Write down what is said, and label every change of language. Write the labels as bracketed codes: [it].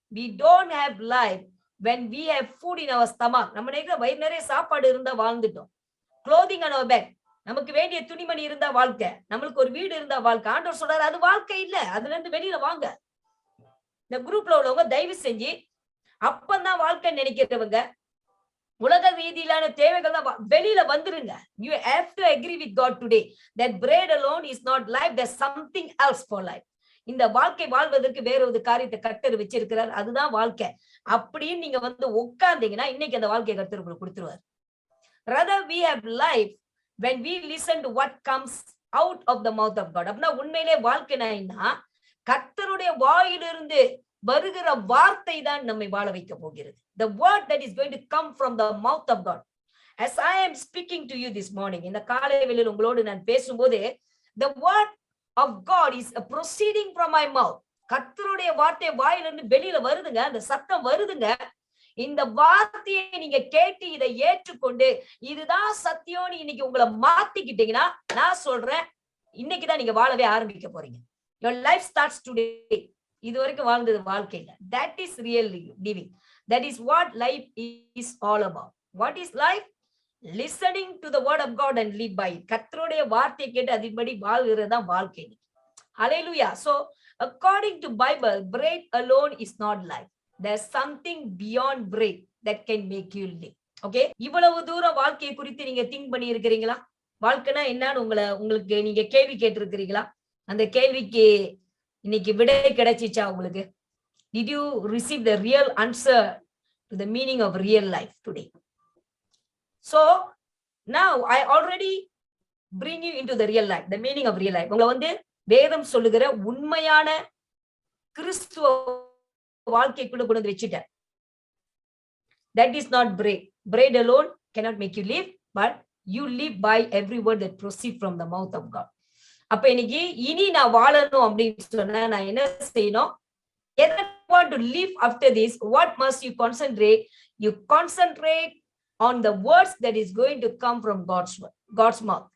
[en] We don't have life when we have food in our stomach. [ta] நம்ம நினைக்கிற வயிறு நிறைய சாப்பாடு இருந்தா வாழ்ந்துட்டோம். [en] Clothing on our back. [ta] நமக்கு வேண்டிய துணிமணி இருந்தா வாழ்க்கை, நம்மளுக்கு ஒரு வீடு இருந்தா வாழ்க்கை. ஆண்டவர் சொல்றாரு அது வாழ்க்கை இல்ல, அதுல இருந்து வெளியில வாங்க. இந்த குரூப்ல உள்ளவங்க தயவு செஞ்சு அப்பதான் வாழ்க்கை நினைக்கிறவங்க, உலக ரீதியிலான தேவைகள் தான் வெளியில வந்துருங்க. [en] You have to agree with God today that bread alone is not life. There's something else for life. [ta] இந்த வாழ்க்கை வாழ்வதற்கு வேற ஒரு காரியத்தை கர்த்தர் வச்சிருக்கிறார், அதுதான் வாழ்க்கை அப்படின்னு நீங்க வந்து உட்கார்ந்தீங்கன்னா இன்னைக்கு அந்த வாழ்க்கையை கர்த்தர் உங்களுக்கு கொடுத்துருவார். [en] Rather we have life when we listen to what comes out of the mouth of God. [ta] அப்படின்னா உண்மையிலே வாழ்க்கைனா கர்த்தருடைய வாயிலிருந்து வருகிற வார்த்தை தான் நம்மை வாழ வைக்க போகிறது. [en] The word that is going to come from the mouth of God. As I am speaking to you this morning, [ta] இந்த காலை வேளையில் உங்களோடு நான் பேசும்போது [en] the word of God is proceeding from my mouth. [ta] கர்த்தருடைய வார்த்தை வாயிலிருந்து வெளியில வருதுங்க, அந்த சத்தம் வருதுங்க. இந்த வார்த்தையை நீங்க கேட்டு இதை ஏற்றுக்கொண்டு இதுதான் சத்தியம்னு இன்னைக்கு உங்களை மாத்திக்கிட்டீங்கன்னா நான் சொல்றேன், இன்னைக்குதான் நீங்க வாழவே ஆரம்பிக்க போறீங்க. [en] Your life starts today. [ta] இது வரைக்கும் வாழ்ந்தது வாழ்க்கை இல்ல. [en] That is real living. That is what life is all about. What is life? Listening to the word of God and live by it. [ta] கர்த்தருடைய வார்த்தையை கேட்டு அதன்படி வாழ்கிறது தான் வாழ்க்கை. ஹல்லேலூயா. [en] So According to Bible, bread alone is not life. There's something beyond bread that can make you live. [ta] Okay, இவ்வளவு தூரம் வாழ்க்கையை குறித்து நீங்க திங்க் பண்ணி இருக்கிறீங்களா? வாழ்க்கைனா என்னன்னு உங்களுக்கு நீங்க கேள்வி கேட்டிருக்கிறீங்களா? அந்த கேள்விக்கு இன்னைக்கு விடை கிடைச்சிச்சா உங்களுக்கு? [en] Did you receive the real answer to the meaning of real life today? So now I already bring you into the real life, the meaning of real life. [ta] உங்களை வந்து வேதம் சொல்லுகிற உண்மையான கிறிஸ்துவ வாழ்க்கைக்குள்ள கொண்டு வந்து வச்சுட்டேன். [en] That is not bread. Bread alone cannot make you live, but you live by every word that proceeds from the mouth of God. [ta] அப்ப இன்னைக்கு இனி நான் வாழணும் அப்படின்னு சொன்னா நான் என்ன செய்யணும்? [en] If you want to live after this, what must you concentrate? You concentrate on the words that is going to come from God's mouth.